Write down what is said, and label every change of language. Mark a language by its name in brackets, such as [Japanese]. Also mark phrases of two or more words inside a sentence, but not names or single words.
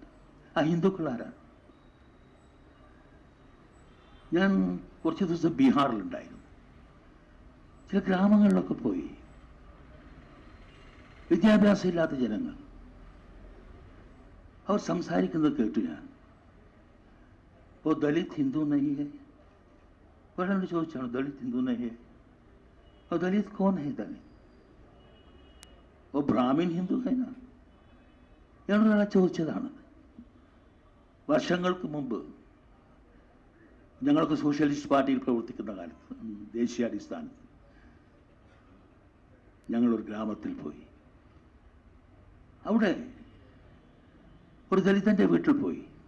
[Malayalam] ആ ഹിന്ദുക്കൾ ആരാണ്? ഞാൻ കുറച്ച് ദിവസം ബീഹാറിലുണ്ടായിരുന്നു. ചില ഗ്രാമങ്ങളിലൊക്കെ പോയി. വിദ്യാഭ്യാസം ഇല്ലാത്ത ജനങ്ങൾ അവർ സംസാരിക്കുന്നത് കേട്ടു ഞാൻ. [Hindi] वो दलित हिंदू नहीं है. [Malayalam] ഒരാളോട് ചോദിച്ചാണ് [Hindi] दलित हिंदू नहीं है. वो दलित कौन है? दलित वो ब्राह्मण हिंदू है ना. [Malayalam] എന്നൊരാളെ ചോദിച്ചതാണ്. വർഷങ്ങൾക്ക് മുമ്പ് ഞങ്ങൾക്ക് സോഷ്യലിസ്റ്റ് പാർട്ടിയിൽ പ്രവർത്തിക്കുന്ന കാലത്ത് ദേശീയാടിസ്ഥാനത്ത് ഞങ്ങളൊരു ഗ്രാമത്തിൽ പോയി. അവിടെ ഒരു ദലിതന്റെ വീട്ടിൽ പോയി.